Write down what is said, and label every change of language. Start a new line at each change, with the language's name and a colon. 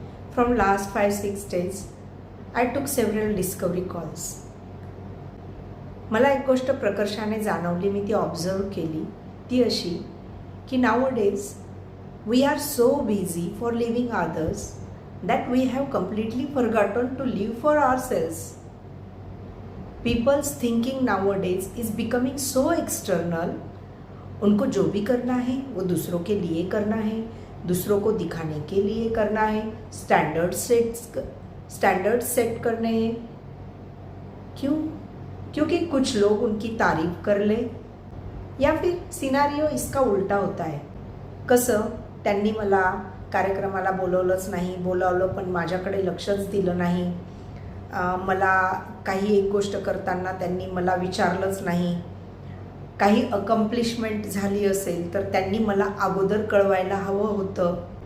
English: From last 5-6 days, I took several discovery calls.
Marathi: मला एक गोष्ट प्रकर्षाने जाणवली, मी ती ऑब्झर्व केली. ती अशी की
English: nowadays we are so busy for living others that we have completely forgotten to live for ourselves. People's thinking nowadays is becoming so external.
Hindi: उनको जो भी करना है वो दूसरों के लिए करना है, दूसरों को दिखाने के लिए करना है, स्टैंडर्ड सेट करने हैं. क्यों? क्योंकि कुछ लोग उनकी तारीफ कर ले, या फिर सिनारिओ इसका उलटा होता है.
Marathi: कसं, त्यांनी मला कार्यक्रमाला बोलवलंच नाही, बोलावलं पण माझ्याकडे लक्षच दिलं नाही, मला काही एक गोष्ट करताना त्यांनी मला विचारलंच नाही, काही अकम्प्लिशमेंट झाली असेल तर त्यांनी मला अगोदर कळवायला हवं होतं.